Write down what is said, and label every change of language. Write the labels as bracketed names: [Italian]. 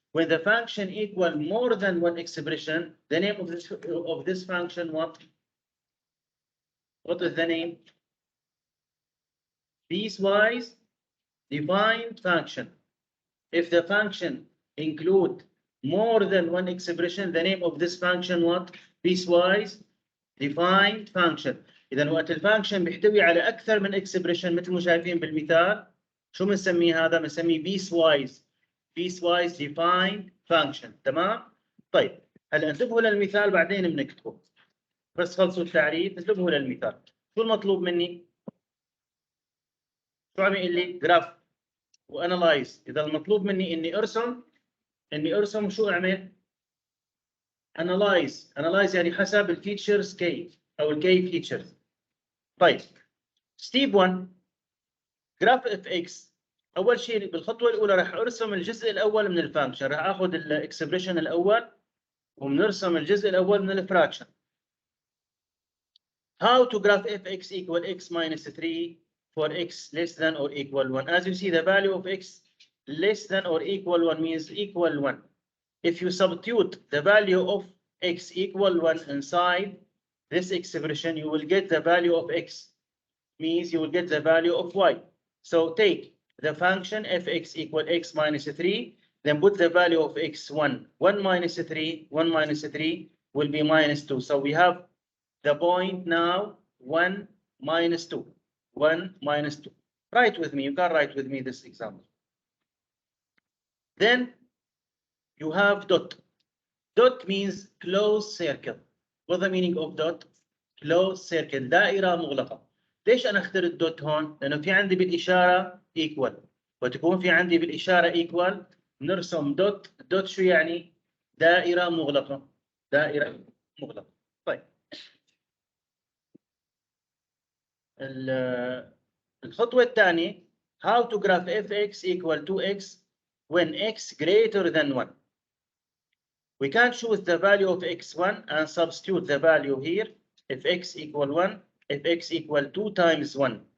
[English] When the function equal more than one expression, the name of this function what? What is the name? Piecewise defined function. If the function include more than one expression, the name of this function what? Piecewise defined function. [Arabic] إذا وقت الفانكشن بيحتوي على أكثر من expression مثل ما شايفين بالمثال، شو بنسميه هذا؟ بنسميه piecewise defined function. تمام؟ طيب هلا انتبهوا للمثال بعدين بنكتبه. بس خلصوا التعريف انتبهوا للمثال. شو المطلوب مني؟ شو عم يقول لي؟ جراف وانالايز. اذا المطلوب مني اني ارسم شو اعمل؟ انالايز يعني حسب الفيتشرز كي او الكي فيتشرز. طيب ستيب 1 جراف اف اكس. اول شيء بالخطوه الاولى راح ارسم الجزء الاول من الفانكشن. راح اخذ الاكسبريشن الاول وبنرسم الجزء الاول من الفراكشن. [English] How to graph fx equal x minus 3 for x less than or equal 1. As you see, the value of x less than or equal 1 means equal 1. If you substitute the value of x equal 1 inside this expression, you will get the value of x. Means you will get the value of y. So take the function fx equal x minus 3, then put the value of x1. 1 minus 3 will be minus 2. So we have the point now 1 minus 2. 1 minus 2. Write with me. You can write with me this example. Then you have dot. Dot means closed circle. What's the meaning of dot? Closed circle. [Arabic] دائرة مغلقة. ليش أنا اخترت دوت هون؟ لأنه في عندي بالإشارة equal. وتكون في عندي بالإشارة equal نرسم دوت. دوت شو يعني؟ دائرة مغلقة. دائرة مغلقة. طيب. الخطوة الثانية [English] how to graph fx equal to x when x greater than 1. We can choose the value of x1 and substitute the value here. If x equal 1, if x equal 2 times 1.